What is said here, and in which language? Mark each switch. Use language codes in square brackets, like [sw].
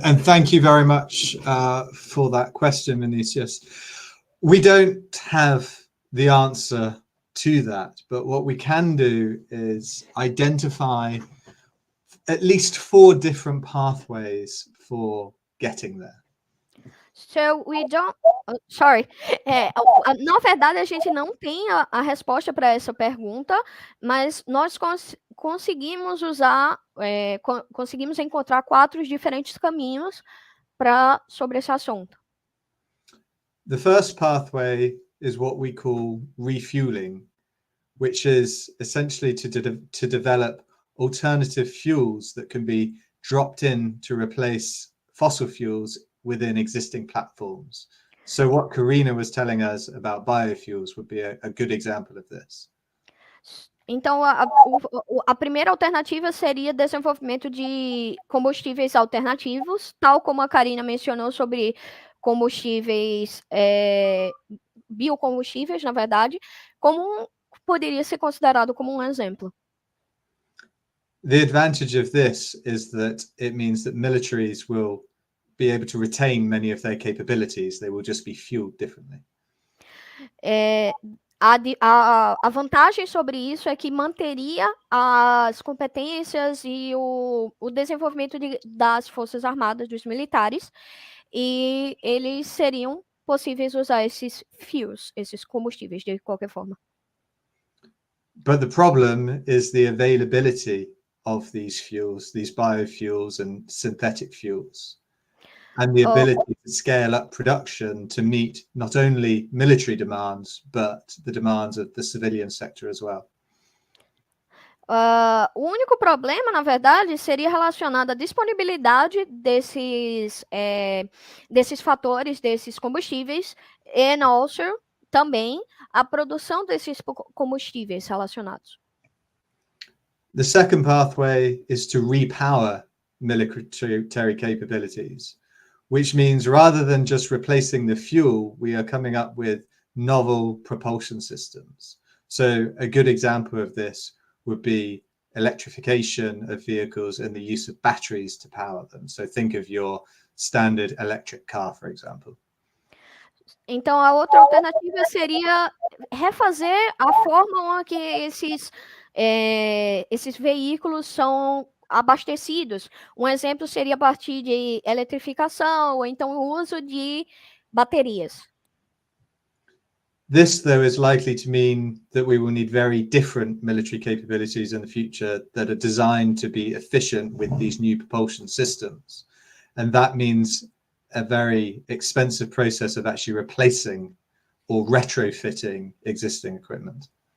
[en] And thank you very much for that question, Vinicius. We don't have the answer to that, but what we can do is identify at least 4 different pathways for getting there. So we don't. Sorry. [pt] Na verdade, a gente não tem a resposta para essa pergunta, mas nós conseguimos usar, conseguimos encontrar 4 diferentes caminhos sobre esse assunto. [en] The first pathway is what we call refueling, which is essentially to develop alternative fuels that can be dropped in to replace fossil fuels within existing platforms. So what Karina was telling us about biofuels would be a good example of this. [pt] Então, a primeira alternativa seria desenvolvimento de combustíveis alternativos, tal como a Karina mencionou sobre combustíveis, biocombustíveis, na verdade, poderia ser considerado como um exemplo. [en] The advantage of this is that it means that militaries will be able to retain many of their capabilities. They will just be fueled differently. [pt] A vantagem sobre isso é que manteria as competências e o desenvolvimento das Forças Armadas, dos militares, e eles seriam possíveis usar esses fuels, esses combustíveis, de qualquer forma. [en] But the problem is the availability of these fuels, these biofuels and synthetic fuels. and the ability to scale up production to meet not only military demands, but the demands of the civilian sector as well. [pt] O único problema, na verdade, seria relacionado à disponibilidade desses fatores, desses combustíveis, e also também a produção desses combustíveis relacionados. [en] The second pathway is to repower military capabilities, which means rather than just replacing the fuel, we are coming up with novel propulsion systems. So a good example of this would be electrification of vehicles and the use of batteries to power them. So think of your standard electric car, for example. [pt] Então, a outra alternativa seria refazer a forma que esses veículos são abastecidos. Um exemplo seria a partir de eletrificação ou então o uso de baterias. [en] This, though, is likely to mean that we will need very different military capabilities in the future that are designed to be efficient with these new propulsion systems. And that means a very expensive process of actually replacing or retrofitting existing equipment.